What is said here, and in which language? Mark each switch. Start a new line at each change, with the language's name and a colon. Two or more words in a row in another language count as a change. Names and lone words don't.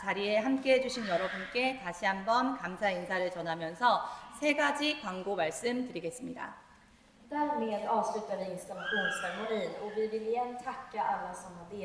Korean: 자리에 함께 해주신 여러분께 다시 한번 감사 인사를 전하면서 세 가지 광고 말씀드리겠습니다.
Swedish: Därmed avslutar vi installationsceremonin och vi vill igen tacka alla som har deltagit.